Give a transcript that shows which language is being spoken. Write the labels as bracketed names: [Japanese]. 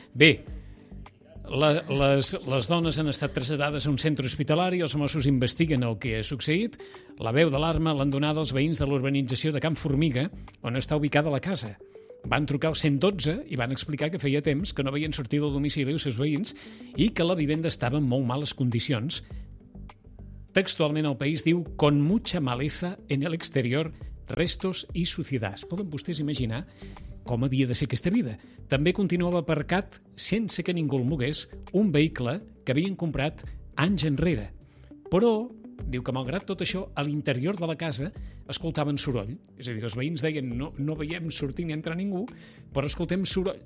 [Catalan] Bé, les dones han estat traslladades a un centre hospitalari, els Mossos investiguen el que ha succeït, la veu d'alarma l'han donada als veïns de l'urbanització de Camp Formiga, on està ubicada la casa. Van trucar al 112 i van explicar que feia temps que no veien sortir del domicili els seus veïns i que la vivenda estava en molt males condicions. Textualment, [Spanish] El País [Catalan] diu [Spanish] «con mucha maleza en el exterior, restos y suciedad». [Catalan] Poden vostès imaginar com havia de ser aquesta vida? També continuava aparcat, sense que ningú el mogués, un vehicle que havien comprat anys enrere. Però, diu que malgrat tot això, a l'interior de la casa escoltaven soroll. És a dir, els veïns deien «no veiem sortir ni entrar ningú, però escoltem soroll».